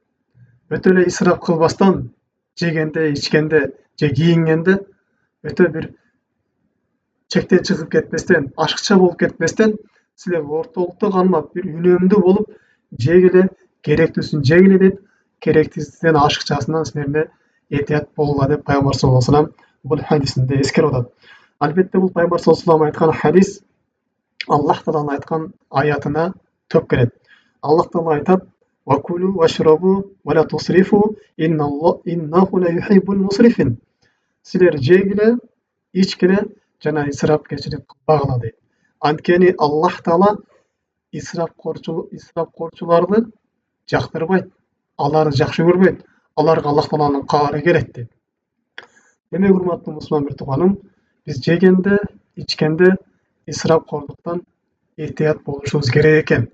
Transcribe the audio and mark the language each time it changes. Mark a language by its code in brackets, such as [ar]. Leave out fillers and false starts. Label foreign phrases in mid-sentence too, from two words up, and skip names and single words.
[ky] Өтө эле исрап кылбастан жегенде, ичкенде же кийингенде өтө бир чектен чыгып кетпестен, ашыкча болуп кетпестен, силер ортолукта калмап, бир үнөмдүү болуп жегиле, керектүүсүн жегиле дейт. Керектүүсүнөн ашыкчасынан силерде этият болгула деп Пайгамбар [ar] صلى الله عليه وسلم [ky] бул хадисинде эскерип атат. Албетте бул Пайгамбар [ar] صلى الله عليه وسلم [ky] айткан хадис Аллах тааланын айткан аятына төп келет. Аллах таала айтат: [ar] "وكلوا واشربوا ولا تسرفوا إنه لا يحب المسرفين." [ky] Силер жегиле, ичкиле жана исрапкерчилик кылбагыла дейт. Анткени Аллах таала исрапкорчуларды жактырбайт, аларды жакшы көрбөйт, аларга Аллах тааланын каары келет дейт. Демек, урматтуу мусулман бир тууганым, биз жегенде, ичкенде исрапкорлуктан этият болушубуз керек экен.